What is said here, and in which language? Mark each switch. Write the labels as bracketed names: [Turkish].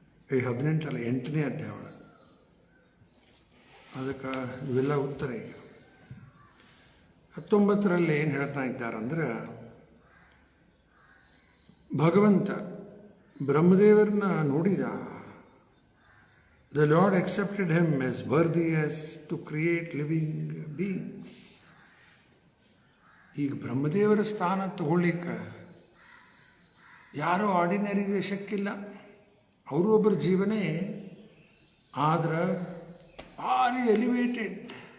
[Kannada] 18 ಅಲ್ಲ, 8ನೇ ಅಧ್ಯಾಯ ಒಳಗೆ. ಅದಕ್ಕೆ ಇವೆಲ್ಲ ಉತ್ತರ. ಈಗ 19ರಲ್ಲಿ ಏನು ಹೇಳ್ತಾ ಇದ್ದಾರಂದ್ರೆ, ಭಗವಂತ ಬ್ರಹ್ಮದೇವರನ್ನ ನೋಡಿದ. [English] The lord accepted him as worthy as to create living beings. [Kannada] ಈಗ ಬ್ರಹ್ಮದೇವರ ಸ್ಥಾನ ತಗೊಳ್ಳಿಕ್ಕೆ ಯಾರೋ ಆರ್ಡಿನರಿಗೆ ಶಕ್ಕಿಲ್ಲ. ಅವರು ಒಬ್ಬರ ಜೀವನೇ, ಆದ್ರೆ ಭಾರಿ ಎಲಿವೇಟೆಡ್.